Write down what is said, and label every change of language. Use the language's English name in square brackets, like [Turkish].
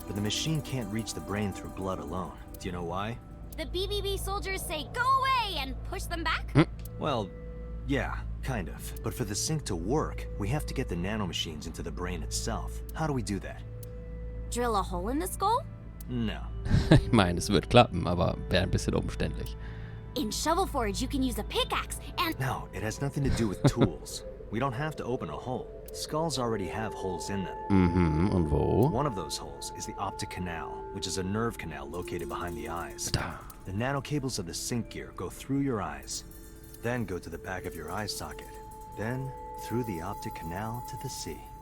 [English] But the machine can't reach the brain through blood alone. Do you know why? The BBB soldiers say, "Go away," and push them back? Well, yeah, kind of. But for the sink to work, we have to get the nanomachines into the brain itself. How do we do that? Drill a hole in the skull? No. [German] Ich meine, es wird klappen, aber wäre ein bisschen umständlich. [English] In Shovel Forge, you can use a pickaxe and... No, it has nothing to do with tools. We don't have to open a hole. Skulls already have holes in them. [German] Und wo? [English] One of those holes is the optic canal, which is a nerve canal located behind the eyes. [German] Da. [English] The nanocables of the sync gear go through your eyes, then go to the back of your eye socket, then through the optic canal to the sea.